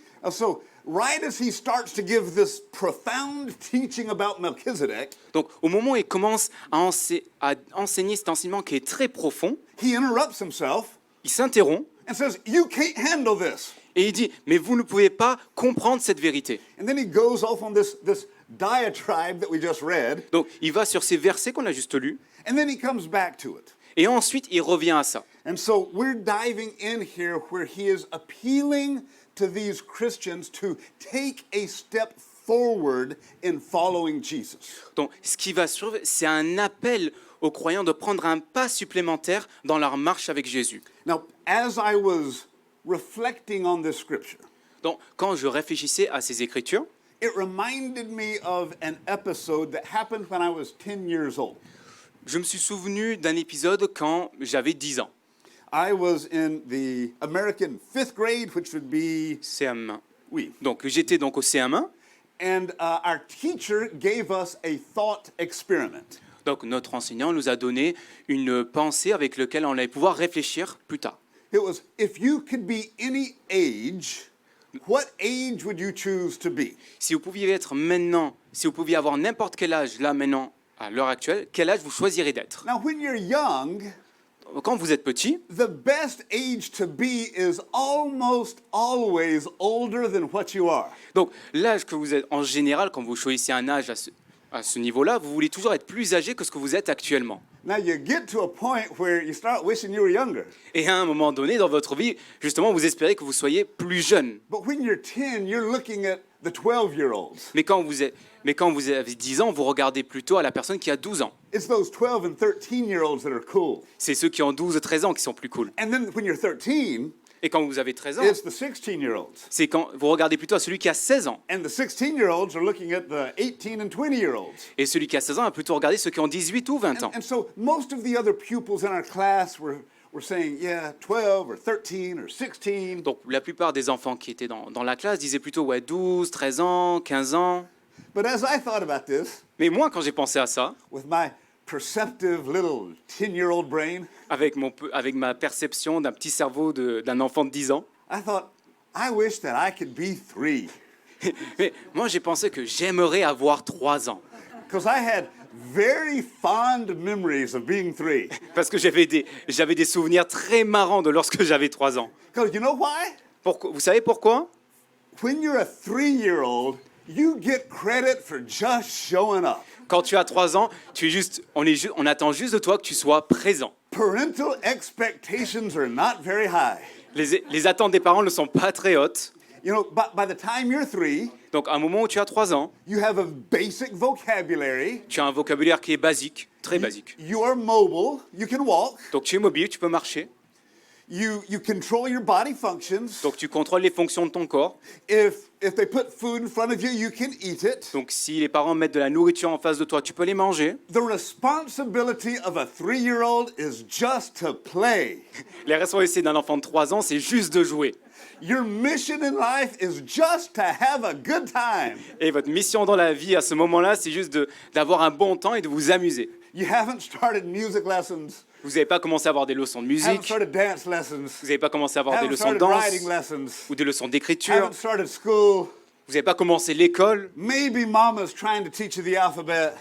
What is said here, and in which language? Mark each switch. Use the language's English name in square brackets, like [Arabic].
[English] So, right as he starts to give this profound teaching about Melchizedek, [French] Donc au moment où il commence à enseigner cet enseignement qui est très profond, [English] he interrupts himself [French] il s'interrompt [English] and says, "You can't handle this." [French] et il dit « Mais vous ne pouvez pas comprendre cette vérité. [English] And then he goes off on this diatribe that we just read, » [French] Donc il va sur ces versets qu'on a juste lus, [English] and then he comes back to it. [French] et ensuite il revient à ça. [English] And so we're diving in here where he is appealing to these Christians to take a step forward in following Jesus. [French] Donc ce qui va suivre, c'est un appel aux croyants de prendre un pas supplémentaire dans leur marche avec Jésus. [English] Now, as I was reflecting on this scripture, [French] Donc quand je réfléchissais à ces écritures, [English] it reminded me of an episode that happened when I was 10 years old. [French] je me suis souvenu d'un épisode quand j'avais 10 ans, [English] I was in the American 5th grade, which would be, [French] CM1. oui. Donc j'étais donc au CM1, [English] And our teacher gave us a thought experiment. [French] donc notre enseignant nous a donné une pensée avec laquelle on allait pouvoir réfléchir plus tard. [English] It was, if you could be any age, what age would you choose to be? [French] Si vous pouviez être maintenant, si vous pouviez avoir n'importe quel âge là maintenant, à l'heure actuelle, quel âge vous choisirez d'être? [English] Now, when you're young, [French] Quand vous êtes petit, [English] the best age to be is almost always older than what you are. [French] donc l'âge que vous êtes, en général, quand vous choisissez un âge à ce niveau-là, vous voulez toujours être plus âgé que ce que vous êtes actuellement. [English] Now, you get to a point where you start wishing you were younger. [French] Et à un moment donné dans votre vie, justement, vous espérez que vous soyez plus jeune. [English] But when you're 10, you're looking at the 12-year-olds. [French] Mais quand vous avez 10 ans, vous regardez plutôt à la personne qui a 12 ans. [English] It's those 12 and 13-year-olds that are cool. [French] C'est ceux qui ont 12 ou 13 ans qui sont plus cool. [English] And then when you're 13, [French] Et quand vous avez 13 ans, [English] it's the 16-year-olds. [French] c'est quand vous regardez plutôt à celui qui a 16 ans. [English] And the 16-year-olds are looking at the 18 and 20-year-olds. [French] Et celui qui a 16 ans a plutôt regardé ceux qui ont 18 ou 20 ans. [English] And so most of the other pupils in our class were saying, yeah, 12 or 13 or 16. [French] Donc la plupart des enfants qui étaient dans la classe disaient plutôt ouais, 12, 13 ans, 15 ans. [English] But as I thought about this, [French] Mais moi, quand j'ai pensé à ça, [English] with my perceptive little 10-year-old brain, [French] avec ma perception d'un petit cerveau d'un enfant de 10 ans, [English] I thought, I wish that I could be 3. [French] mais moi j'ai pensé que j'aimerais avoir 3 ans. [English] Because I had very fond memories of being 3. [French] Parce que j'avais des souvenirs très marrants de lorsque j'avais 3 ans. [English] Because you know why? [French] Vous savez pourquoi? [English] When you're a 3-year-old, you get credit for just showing up. [French] Quand tu as 3 ans, on attend juste de toi que tu sois présent. [English] Parental expectations are not very high. [French] Les attentes des parents ne sont pas très hautes. [English] You know, by the time you're 3, [French] Donc à un moment où tu as 3 ans, [English] you have a basic vocabulary. [French] tu as un vocabulaire qui est basique, très basique. [English] You are mobile. You can walk. [French] Donc tu es mobile, tu peux marcher. [English] You control your body functions. [French] Donc tu contrôles les fonctions de ton corps. [English] If If they put food in front of you, you can eat it. [French] Donc si les parents mettent de la nourriture en face de toi, tu peux les manger. [English] The responsibility of a 3-year-old is just to play. [French] Les responsabilités d'un enfant de 3 ans, c'est juste de jouer. [English] Your mission in life is just to have a good time. [French] Et votre mission dans la vie à ce moment-là, c'est juste d'avoir un bon temps et de vous amuser. [English] You haven't started music lessons, [French] Vous n'avez pas commencé à avoir des leçons de [English] haven't [French] musique, [English] started dance lessons, [French] vous n'avez pas commencé à avoir des [English] haven't [French] leçons de [English] started [French] danse [English] writing lessons, [French] ou des leçons d'écriture, [English] haven't started school. [French] vous n'avez pas commencé l'école, [English] Maybe mama's trying to teach you the alphabet,